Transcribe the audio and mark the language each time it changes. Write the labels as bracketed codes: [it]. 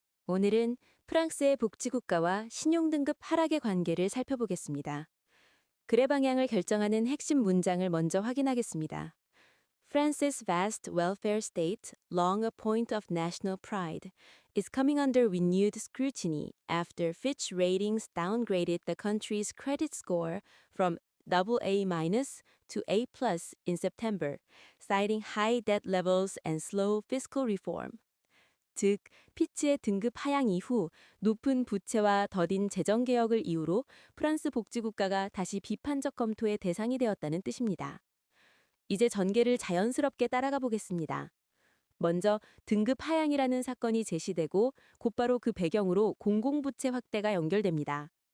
[ko] 오늘은 프랑스의 복지국가와 신용등급 하락의 관계를 살펴보겠습니다. 글의 방향을 결정하는 핵심 문장을 먼저 확인하겠습니다. [en] France's vast welfare state, long a point of national pride, is coming under renewed scrutiny after Fitch Ratings downgraded the country's credit score from AA- to A+ in September, citing high debt levels and slow fiscal reform. [ko] 즉, 피치의 등급 하향 이후 높은 부채와 더딘 재정 개혁을 이유로 프랑스 복지국가가 다시 비판적 검토의 대상이 되었다는 뜻입니다. 이제 전개를 자연스럽게 따라가 보겠습니다. 먼저 등급 하향이라는 사건이 제시되고 곧바로 그 배경으로 공공부채 확대가 연결됩니다.